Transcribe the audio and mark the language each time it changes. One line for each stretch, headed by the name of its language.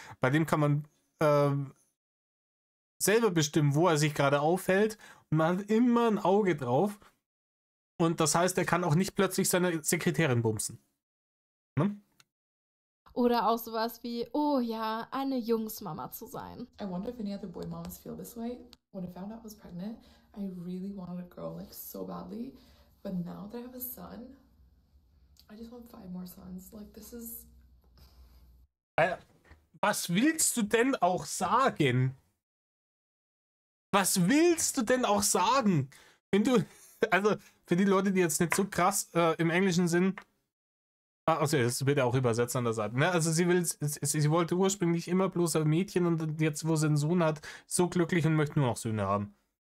German: Bei dem kann man selber bestimmen, wo er sich gerade aufhält und man hat immer ein Auge drauf und das heißt, er kann auch nicht plötzlich seine Sekretärin bumsen. Ne? Oder auch sowas wie, oh ja, eine Jungsmama zu sein.
English: I wonder if any other boy moms feel this way. When I found out I was pregnant, I really wanted a girl like so badly. But now that I have a son, I just want 5 more sons. Like this is...
German: Was willst du denn auch sagen? Was willst du denn auch sagen? Wenn du, also für die Leute, die jetzt nicht so krass im Englischen sind, also das wird ja auch übersetzt an der Seite, ne? Also sie wollte ursprünglich immer bloß ein Mädchen und jetzt, wo sie einen Sohn hat, so glücklich und möchte nur noch Söhne haben.